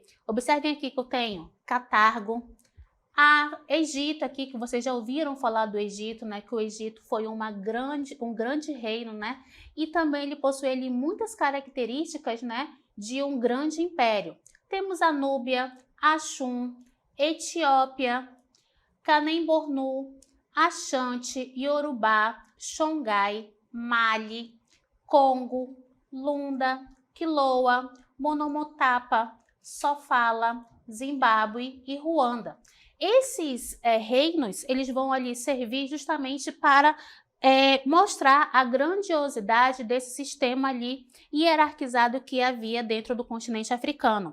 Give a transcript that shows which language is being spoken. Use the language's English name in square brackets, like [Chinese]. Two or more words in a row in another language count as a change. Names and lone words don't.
[Portuguese] Observem aqui que eu tenho Catargo, Egito aqui, que vocês já ouviram falar do Egito, né? Que o Egito foi um grande reino, né? E também ele possui ali muitas características, né, de um grande império. Temos a Núbia, Axum, Etiópia, Canem-Bornu, Axante, Yorubá, Xongai, Mali, Congo, Lunda, Quiloa, Monomotapa, Sofala, Zimbábue e Ruanda. Esses reinos, eles vão ali servir justamente para mostrar a grandiosidade desse sistema ali hierarquizado que havia dentro do continente africano.